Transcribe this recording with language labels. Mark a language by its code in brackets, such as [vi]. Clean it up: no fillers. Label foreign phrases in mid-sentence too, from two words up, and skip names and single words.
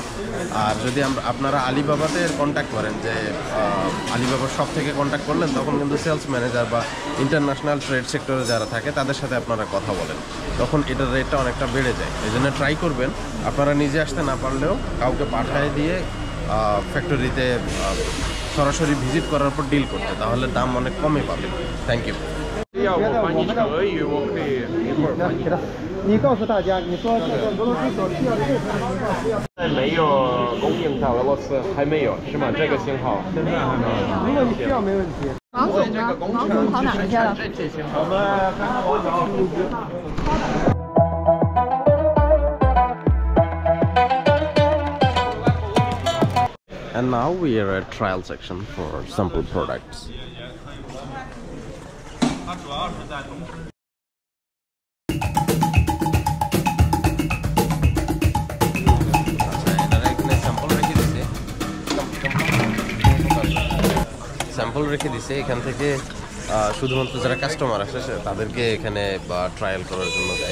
[bn] আর যদি আপনারা আলিবাবাতে কন্ট্যাক্ট করেন, যে আলিবাবার শপ থেকে কন্ট্যাক্ট করলেন, তখন কিন্তু [en] sales manager [bn] বা [en] international trade sector [bn] যারা থাকে তাদের সাথে আপনারা কথা বলেন, তখন এটার রেটটা অনেকটা বেড়ে যায়। এই জন্য ট্রাই করবেন আপনারা নিজে আসতে না পারলেও কাউকে পাঠায় দিয়ে ফ্যাক্টরিতে সরাসরি ভিজিট করার পর ডিল করতে, তাহলে দাম অনেক কমে পাবেন। [en] Thank you. [zh] 要我翻译成俄语，我可以一会儿翻译。你告诉大家，你说这个俄罗斯所需要这个没有供应到俄罗斯，还没有是吗？这个信号现在还没有。如果你需要没问题。王总呢？王总跑哪去了？我们刚刚我找。 [en] And now we are at trial section for sample products. [zh] 它主要是在东石。 [bn] স্যাম্পল রেখে দিছে, এখান থেকে শুধুমাত্র যারা কাস্টমার আসে তাদেরকে এখানে ট্রায়াল করার জন্য দেয়।